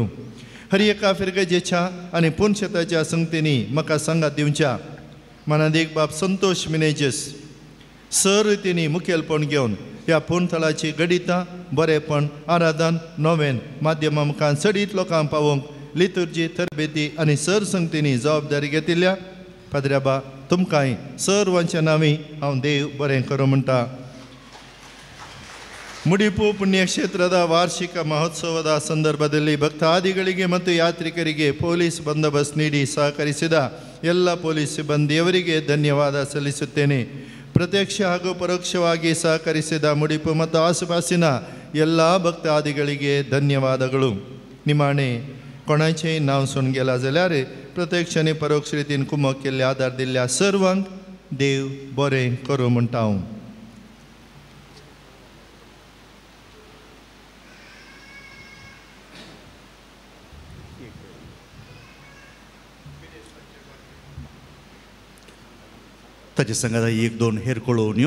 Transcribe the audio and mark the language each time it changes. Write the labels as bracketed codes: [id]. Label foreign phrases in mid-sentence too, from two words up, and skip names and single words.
[kok] हर एका फिरगजेच्या आनी पुणशेताच्या संगतींनी म्हाका सांगात दिवच्या मनादेक बाब संतोष मिनेजस सर रितींनी मुखेलपण घेवन ह्या पुणथळाची गडितां बरेपण आराधन नोवेन माध्यमां मुखार चडीत लोकांक पावोवंक लितुर्जी तरबेती आनी सर संगतींनी जबाबदारी घेतिल्ल्या पाद्र्याबा तुमकांय सर्वांच्या नांवी हांव देव बरें करूं म्हणटा. [kn] ಮುಡಿಪು ಪುಣ್ಯಕ್ಷೇತ್ರದ ವಾರ್ಷಿಕ ಮಹೋತ್ಸವದ ಸಂದರ್ಭದಲ್ಲಿ ಭಕ್ತಾದಿಗಳಿಗೆ ಮತ್ತು ಯಾತ್ರಿಕರಿಗೆ ಪೊಲೀಸ್ ಬಂದೋಬಸ್ತ್ ನೀಡಿ ಸಹಕರಿಸಿದ ಎಲ್ಲ ಪೊಲೀಸ್ ಸಿಬ್ಬಂದಿಯವರಿಗೆ ಧನ್ಯವಾದ ಸಲ್ಲಿಸುತ್ತೇನೆ. ಪ್ರತ್ಯಕ್ಷ ಹಾಗೂ ಪರೋಕ್ಷವಾಗಿ ಸಹಕರಿಸಿದ ಮುಡಿಪು ಮತ್ತು ಆಸುಪಾಸಿನ ಎಲ್ಲ ಭಕ್ತಾದಿಗಳಿಗೆ ಧನ್ಯವಾದಗಳು. [kok] निमाणे कोणाचेंय नांव सुन गेला जाल्यार प्रत्यक्ष आनी परोक्ष रितीन कुमक केल्ले आदार दिल्ल्या सर्वांक देव बरें करूं म्हणटा हांव. ताचे सांगात एक दोन हेर कळोवण्यो.